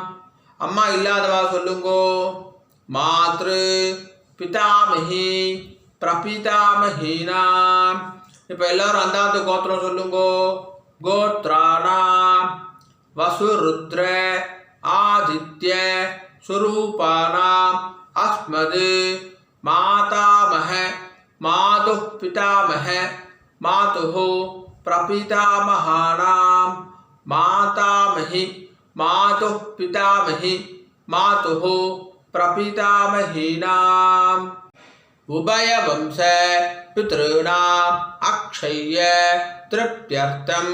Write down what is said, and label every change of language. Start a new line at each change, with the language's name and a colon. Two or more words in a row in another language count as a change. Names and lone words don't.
Tamil: அம்மா இல்லாதவா சொல்லுங்கோ.
Sanskrit: मातृ पितामही प्रपितामहीनाम्.
Tamil: இப்போ எல்லாரும் அந்தாத்து கோத்திரம் சொல்லுங்கோ.
Sanskrit: गोत्राणां वसुरुद्र आदित्य स्वरूपाणां अस्मत् मातामह मातुः पितामह मातुः प्रपितामहानां मातामही मातुः पितामही मातुः प्रपितामहीनाम् उभयवंश पितॄणाम् अक्षय्य तृप्त्यर्थं